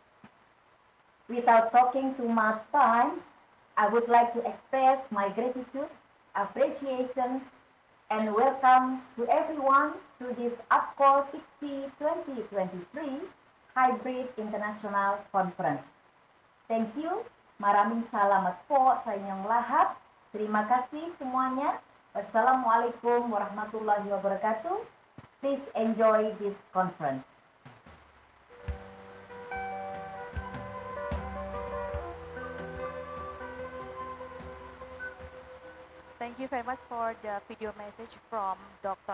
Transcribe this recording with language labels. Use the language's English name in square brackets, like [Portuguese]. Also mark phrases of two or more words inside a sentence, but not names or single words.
[English] Without talking too much time, I would like to express my gratitude, appreciation, and welcome to everyone to this Apcore-Piksi 2023 Hybrid International Conference. Thank you. [Filipino] Maraming salamat po sa inyong lahat. [Indonesian] Terima kasih semuanya. [Arabic] والسلام عليكم ورحمة الله وبركاته. [English] Please enjoy this conference. Thank you very much for the video message from Dr.